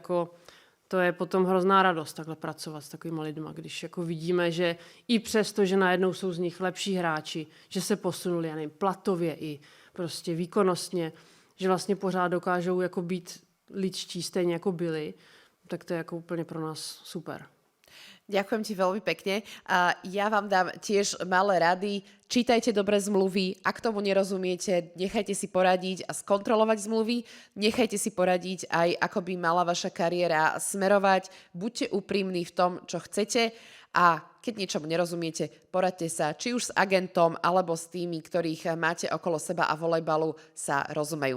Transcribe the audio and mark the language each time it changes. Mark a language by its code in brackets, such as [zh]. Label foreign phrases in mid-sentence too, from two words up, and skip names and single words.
[cs] to je potom hrozná radost takhle pracovat s takovými lidma, když jako vidíme, že i přesto, že najednou jsou z nich lepší hráči, že se posunuli, já nevím, platově i prostě výkonnostně, že vlastně pořád dokážou jako být lidští stejně jako byli, tak to je jako úplně pro nás super. [sk] Ďakujem ti veľmi pekne. A ja vám dám tiež malé rady. Čítajte dobre zmluvy. Ak tomu nerozumiete, nechajte si poradiť a skontrolovať zmluvy. Nechajte si poradiť aj, ako by mala vaša kariéra smerovať. Buďte úprimní v tom, čo chcete. A keď niečomu nerozumiete, poradte sa či už s agentom, alebo s tými, ktorých máte okolo seba a volejbalu sa rozumejú.